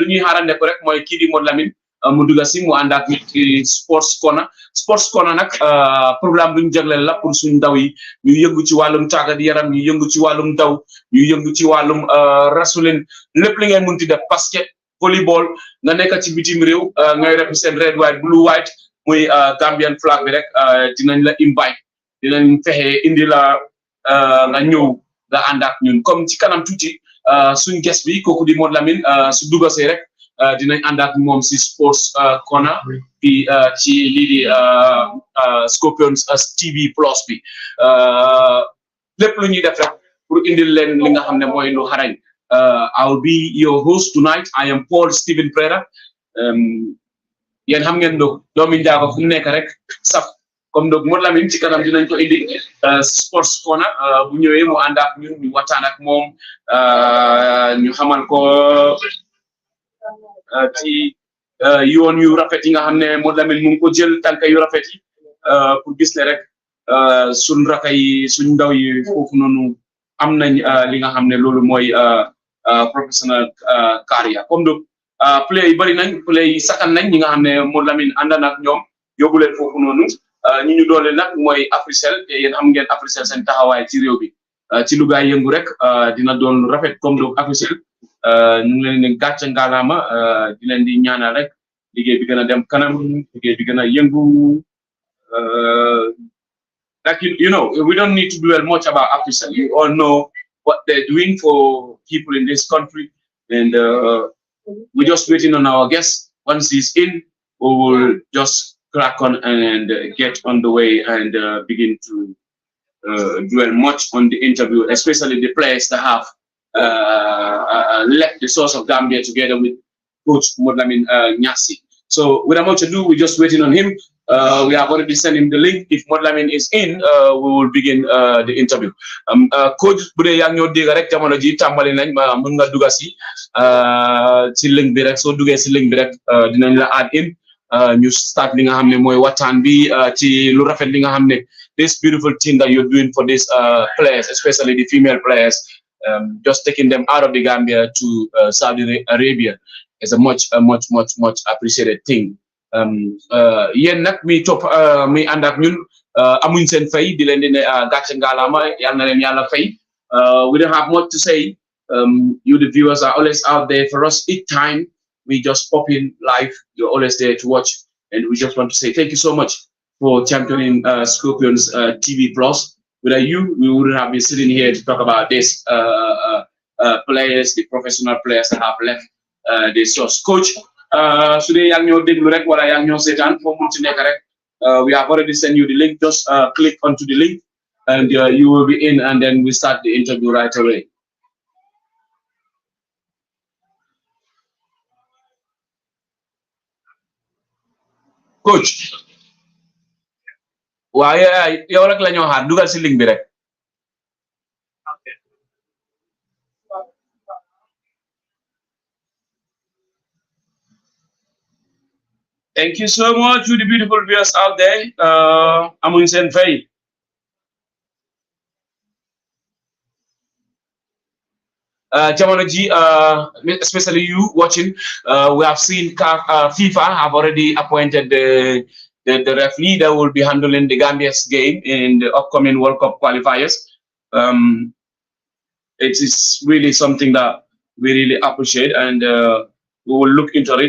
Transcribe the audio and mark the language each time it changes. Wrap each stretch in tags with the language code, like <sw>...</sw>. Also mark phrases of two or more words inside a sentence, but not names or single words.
<wo>ñuy xaarande ko rek mooy kii di Modou Lamin mu dugg si mu ànd ak ci sports corner nag programme bu ñu jagleel la pour suñ ndaw yi ñu yëngu ci wàllum tàggat yaram ñu yëngu ci wàllum daw ñu yëngu ci wàllum rasulin lépp li ngeen munti def basket volleyball nga nekk ci bitim réew ngay represent</wo> <en>red white blue white</en> <wo>muy Gambian flag bi rek dinañ la invite dinañ fexe indi la nga ñëw nga ànd ak ñun comme ci kanam tuuti suñ guest bi kooku di Modou Lamin su dugasee rek dinañ ànd ak moom si sports corner bi ci lii di Scorpions TV plus bi lépp lu ñuy def rek pour indil leen li nga xam ne mooy lu xarañ</wo> <en>I'll be your host tonight. I am Paul Stephen Preda.</en> <wo>Yéen xam ngeen doomi njaago fu mu nekk rek saf</wo> <fr>comme donc</fr> <wo>Modou Lamin ci kanam dinañ ko indi sports corner bu ñëwee mu ànd ak ñun ñu waxtaan ak moom ñu xamal ko ci yoon yu rafet yi nga xam ne Modou Lamin mu ngi ko jël tànk yu rafet yi pour gis ne rek suñ raka yi suñ ndaw yi foofu noonu am nañ li nga xam ne loolu mooy</wo> <en>professional career</en> <fr>comme donc</fr> <wo>play yi bëri nañ play yi sakkan nañ ñi nga xam ne Modou Lamin ànd na ak ñoom yóbbu leen foofu noonu ñi ñu doole nag mooy Africell te yéen xam ngeen Africell seen taxawaay ci réew bi ci lu gaay yëngu rek dina doon lu rafet</wo> <fr>comme donc</fr> <wo>Africell ñu ngi leen di gàcce ngalaama di leen di ñaanal rek liggéey bi gën a dem kanam liggéey bi gën a yëngu</wo> <en>like you know we don't need to dwell much about Africell. You all know what they're doing for people in this country and we're just waiting on our guest. Once he's in, we will just crack on and get on the way and begin to dwell much on the interview, especially the players that have left the source of Gambia together with Coach Modou Lamin Nyassi. So without much ado, we're just waiting on him. We have already sent him the link. If Modou Lamin is in, we will begin the interview. Coach,</en> <wo>bu dee yaa ngi ñoo dégg rek jamono ji tàmbali nañ mën nga dugg si link bi rek soo duggee si link bi rek dinañ la</wo> <en>add in</en> <wo>ñu start li nga xam ne mooy waxtaan bi ci lu rafet li nga xam ne</wo> <en>this beautiful thing that you're doing for these players, especially the female players, just taking them out of the Gambia to Saudi Arabia is a much appreciated thing.</en> <wo>Yéen nag mi topp mi ànd ak ñun amuñ seen fay di leen di ne gàcce ngalaama yal na leen yàlla fay.</wo> <en>We don't have much to say. You the viewers are always out there for us. Each time we just pop in live, you're always there to watch, and we just want to say thank you so much for championing Scorpions TV Plus. Without you, we wouldn't have been sitting here to talk about this players, the professional players that have left this source. Coach,</en> <wo>su dee yaa ngi ñoo déglu rek wala yaa ngi ñoo seetaan foo mun ci nekk rek</wo> <en>we have already sent you the link. Just click onto the link and you will be in, and then we start the interview right away. Coach,</en> <wo>waaye yow rek la ñoo xaar dugal si link bi rek.</wo> <en>Thank you so much to the beautiful viewers out there.</en> <wo>Amuñ seen fay. Jamono ji,</wo> <en>especially you watching, we have seen FIFA have already appointed the referee that will be handling the Gambia's game in the upcoming World Cup qualifiers. It is really something that we really appreciate, and we will look into it.</en>